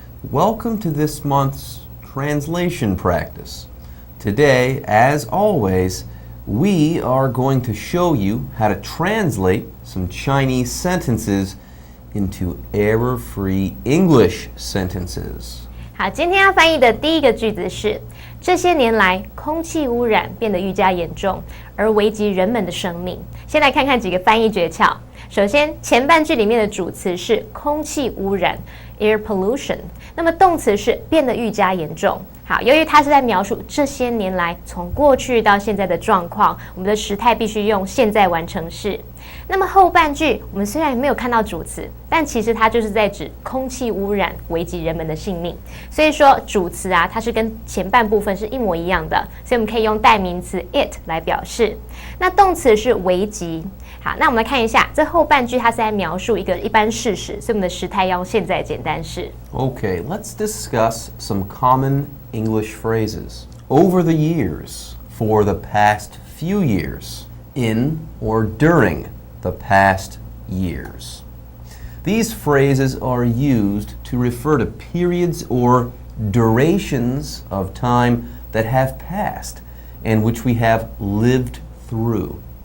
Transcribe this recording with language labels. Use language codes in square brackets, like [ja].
[en] Welcome to this month's translation practice. Today, as always, we are going to show you how to translate some Chinese sentences into error-free English sentences. [zh] 好，今天要翻译的第一个句子是：这些年来，空气污染变得愈加严重，而危及人们的生命。先来看看几个翻译诀窍。首先，前半句里面的主词是空气污染 （air pollution）， 那么动词是变得愈加严重。好，由于它是在描述这些年来从过去到现在的状况，我们的时态必须用现在完成式。那么后半句我们虽然没有看到主词，但其实它就是在指空气污染危及人们的性命。所以说主词啊，它是跟前半部分是一模一样的，所以我们可以用代名词 it 来表示。那动词是危及。好，那我们来看一下，这后半句它是在描述一个一般事实，所以我们的时态要用现在简单式。 [en] Okay, let's discuss some common English phrases. Over the years, for the past few years, in or during the past years. These phrases are used to refer to periods or durations of time that have passed and which we have lived through.